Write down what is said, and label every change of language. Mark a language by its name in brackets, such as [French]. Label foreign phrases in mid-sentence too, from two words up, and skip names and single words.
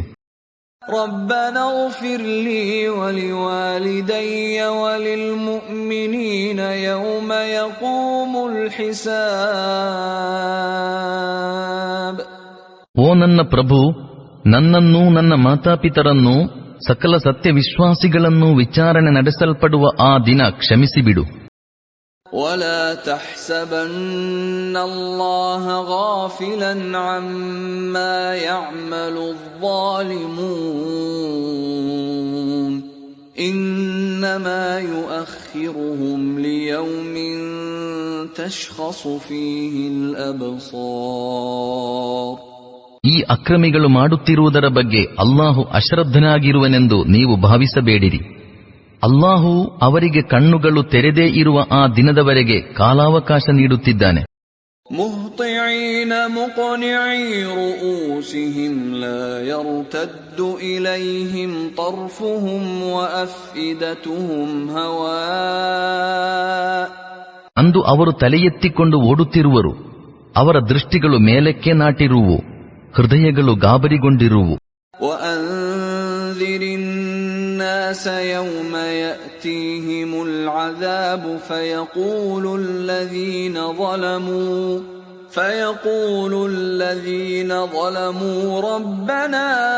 [Arabic] ربنا اغفر لي ولوالدي وللمؤمنين يوم يقوم الحساب. [Kannada] ಓ ನನ್ನ ಪ್ರಭು, ನನ್ನನ್ನೂ ನನ್ನ ಮಾತಾಪಿತರನ್ನೂ ಸಕಲ ಸತ್ಯವಿಶ್ವಾಸಿಗಳನ್ನೂ ವಿಚಾರಣೆ ನಡೆಸಲ್ಪಡುವ ಆ ದಿನ ಕ್ಷಮಿಸಿಬಿಡು. [Arabic] ولا تحسبن الله غافلا عما يعمل الظالمون إنما يؤخرهم ليوم تشخص فيه الأبصار. [Kannada] ಈ ಅಕ್ರಮಿಗಳು ಮಾಡುತ್ತಿರುವುದರ ಬಗ್ಗೆ ಅಲ್ಲಾಹು ಅಶ್ರದ್ಧನಾಗಿರುವನೆಂದು ನೀವು ಭಾವಿಸಬೇಡಿರಿ. ಅಲ್ಲಾಹು ಅವರಿಗೆ ಕಣ್ಣುಗಳು ತೆರೆದೇ ಇರುವ ಆ ದಿನದವರೆಗೆ ಕಾಲಾವಕಾಶ ನೀಡುತ್ತಿದ್ದಾನೆ. [Arabic] مهطعين مقنعي رءوسهم لا يرتد إليهم طرفهم و أفئدتهم هواء. [Kannada] ಅಂದು ಅವರು ತಲೆ ಎತ್ತಿಕೊಂಡು ಓಡುತ್ತಿರುವರು, ಅವರ ದೃಷ್ಟಿಗಳು ಮೇಲಕ್ಕೆ ನಾಟಿರುವು, ಹೃದಯಗಳು ಗಾಬರಿಗೊಂಡಿರುವು. [Arabic] وأنذر الناس يوم يأتيهم العذاب فيقول الذين ظلموا ربنا